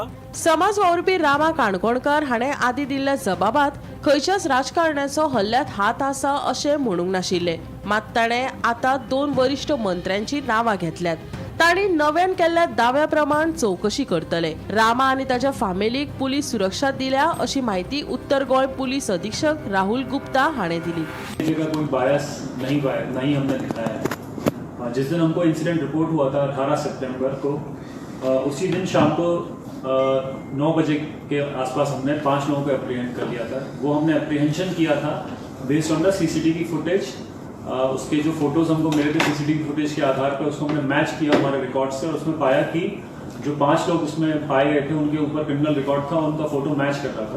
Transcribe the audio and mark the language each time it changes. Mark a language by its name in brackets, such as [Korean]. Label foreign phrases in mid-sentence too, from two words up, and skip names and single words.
[Konkani] समाज वावुरपी रामा काणकोणकार हाणें आदी दिल्ल्या जबाबात खंयच्याच राजकारण्याचो हल्ल्यांत हात आसा अशें म्हणूंक नाशिल्ले. मात ताणें आतां 2 वरिश्ठ मंत्र्यांची नांवां घेतल्यात. तांणी नव्यान केल्ल्या दाव्या प्रमाण चौकशी करतले. रामा आनी ताच्या फामिलीक पुलीस सुरक्षा दिल्या अशी माहिती उत्तर गोंय पुलीस अधीक्षक राहुल गुप्ता हाणें दिली. [Hindi] कोई बायस नहीं हमने दिखाया है. जिस दिन हमको [English] incident report [Hindi] हुआ था 18 सितंबर को, उसी दिन शाम को 9 बजे के आसपास हमने 5 लोगों को अप्रीहेंड कर लिया था. वो हमने अप्रीहेंशन किया था [English] based on the CCTV footage [Hindi] उसके जो फोटोज हमको मिले थे [English] CCTV footage [Hindi] के आधार पर, उसको हमने मैच किया हमारे रिकॉर्ड से और उसमें पाया कि जो 5 लोग उसमें पाए गए थे उनके ऊपर [English] criminal record [Hindi] था, उनका [English] photo match [Hindi] कर रहा था।